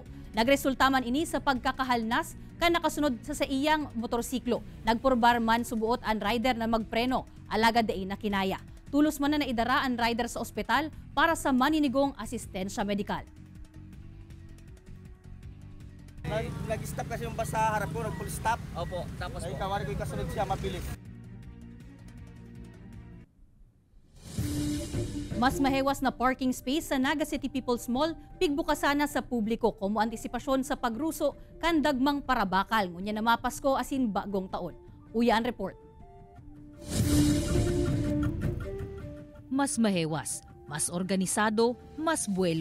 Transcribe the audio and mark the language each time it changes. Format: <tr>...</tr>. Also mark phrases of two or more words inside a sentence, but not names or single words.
<bik>Nagresulta man ini sa pagkakahalnas kan nakasunod sa iyang motorsiklo. Nagpurbar man subuot ang rider na magpreno, alagad dai na kinaya. Tulos man na naidara ang rider sa ospital para sa maninigong asistensya medikal.</bik> <tl>Nag-stop kasi yung bus sa harap ko, nag-full stop. Opo, tapos ay kawari ko yung kasunod siya, mabilis.</tl> <bik>Mas mahewas na</bik> <en>parking space</en> <bik>sa Naga City People's Mall, pigbukasana sa publiko como antisipasyon sa pagruso kan dagmang parabakal ngunya na mapasko asin bagong taon. Uyan report. Mas mahewas, mas organisado, mas buwelo.</bik>